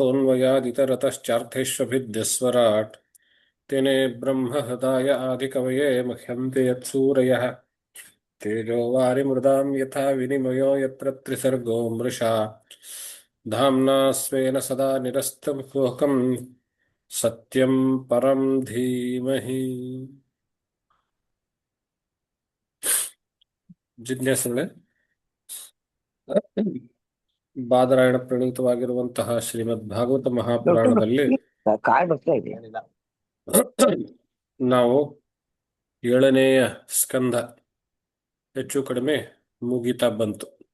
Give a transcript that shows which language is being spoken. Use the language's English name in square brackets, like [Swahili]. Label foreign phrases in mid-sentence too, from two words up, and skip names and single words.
[Sanskrit] यतोऽन्वयादितरतश्चार्थेष्वभिद्यस्वराट् तेने ब्रह्महृदाय आदिकवये मह्यन्ते यत्सूरयः तेजो वारिमृदां यथा विनिमयो यत्र त्रिसर्गो मृषा धाम्ना स्वेन सदा निरस्तमुखं सत्यं परं धीमहि [Kannada] ಜಿಜ್ಞಾಸುಗಳೇ ಬಾದರಾಯಣ ಪ್ರಣೀತವಾಗಿರುವಂತಹ ಶ್ರೀಮದ್ ಭಾಗವತ ಮಹಾಪುರಾಣದಲ್ಲಿ ಕಾರ್ಡ್ ಬರ್ತಾ ಇದೆ. ನಾವು 7ನೇಯ ಸ್ಕಂಧ ಹೆಚ್ಚು ಕಡಿಮೆ ಮುಗಿತಾ ಬಂತು.